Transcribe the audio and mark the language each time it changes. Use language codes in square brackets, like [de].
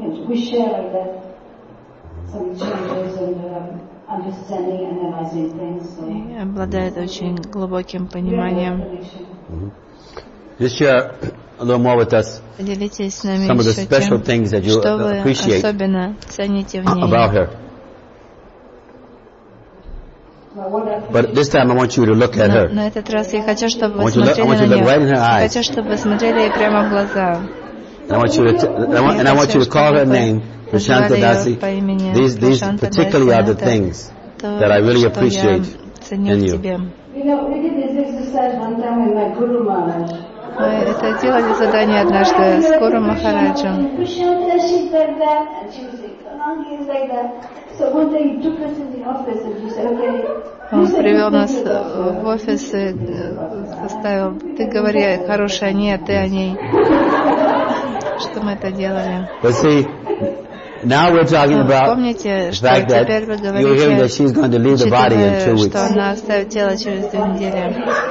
[ru] И обладает очень глубоким пониманием. Поделитесь с нами еще тем, что вы особенно цените в ней. [en] But this time I want you to look at her. [ru] На этот раз я хочу, чтобы вы смотрели на нее. Хочу, чтобы вы смотрели ей прямо в глаза. [en] And I want you to call her name, Prashanta Dasi. These particularly are the things that I really appreciate in you. [ru] Мы это делали задание однажды с Гуру Махараджем. Он привел нас в офис и заставил: ты говори хорошее о ней, а ты о ней. Что мы это делали? [en] Now we're talking about [ru] помните, [en] the fact that you're hearing that she's going to leave the body in 2 weeks. [ru] Что она оставит тело через 2 недели.